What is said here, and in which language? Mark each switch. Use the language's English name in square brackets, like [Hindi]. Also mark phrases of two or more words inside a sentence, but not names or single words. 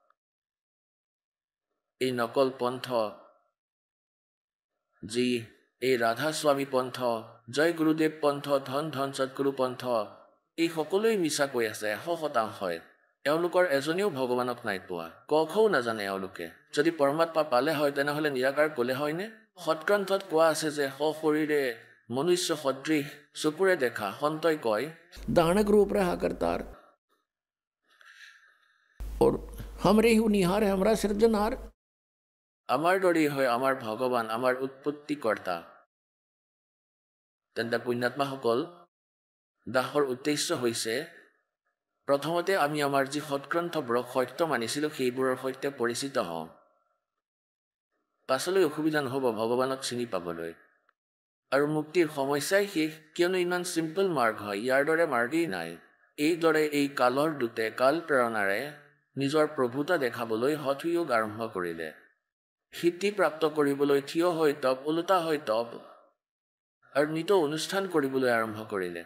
[Assamese] এই নকল পন্থ যি এই ৰাধা স্বামী পন্থ জয় গুৰুদেৱ পন্থ ধন ধন সৎগুৰু পন্থ এই সকলোৱে মিছা কৈ আছে 100% এওঁলোকৰ এজনেও ভগৱানক নাই পোৱা কখও নাজানে এওঁলোকে যদি পৰমাত্মা পালে হয় তেনেহ'লে নিৰাকাৰ ক'লে হয়নে সৎগ্ৰন্থত কোৱা আছে যে সশৰীৰে মনুষ্য সদৃশ চকুৰে দেখা সন্তই কয় [Hindi] दानक रूप रहा करतार और हमरे ही निहार है हमरा सृजनहार [Assamese] আমাৰ দৰেই হয় আমাৰ ভগৱান আমাৰ উৎপত্তিকৰ্তা তেন্তে পুণ্যাত্মাসকল দাসৰ উদ্দেশ্য হৈছে প্ৰথমতে আমি আমাৰ যি সৎগ্ৰন্থবোৰক সত্য মানিছিলোঁ সেইবোৰৰ সৈতে পৰিচিত হওঁ পাছলৈ অসুবিধা নহ'ব ভগৱানক চিনি পাবলৈ আৰু মুক্তিৰ সমস্যাই শেষ কিয়নো ইমান চিম্পল মাৰ্গ হয় ইয়াৰ দৰে মাৰ্গেই নাই এইদৰে এই কালৰ দূতে কাল প্ৰেৰণাৰে নিজৰ প্ৰভুতা দেখাবলৈ হঠযোগ আৰম্ভ কৰিলে সিদ্ধি প্ৰাপ্ত কৰিবলৈ থিয় হৈ তপ ওলোটা হৈ তপ আৰু নিত অনুষ্ঠান কৰিবলৈ আৰম্ভ কৰিলে।